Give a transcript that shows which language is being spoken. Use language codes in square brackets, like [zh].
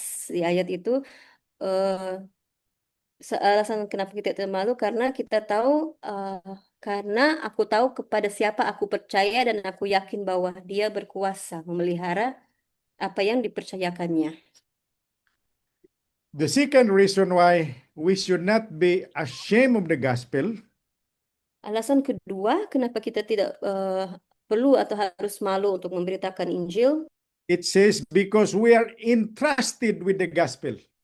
[id] Di ayat itu alasan kenapa kita tidak malu karena kita tahu karena aku tahu kepada siapa aku percaya dan aku yakin bahwa dia berkuasa memelihara apa yang dipercayakannya. [en] The second reason why we should not be ashamed of the gospel [id] Alasan kedua kenapa kita tidak perlu atau harus malu untuk memberitakan Injil [en] It says, because we are entrusted with the gospel.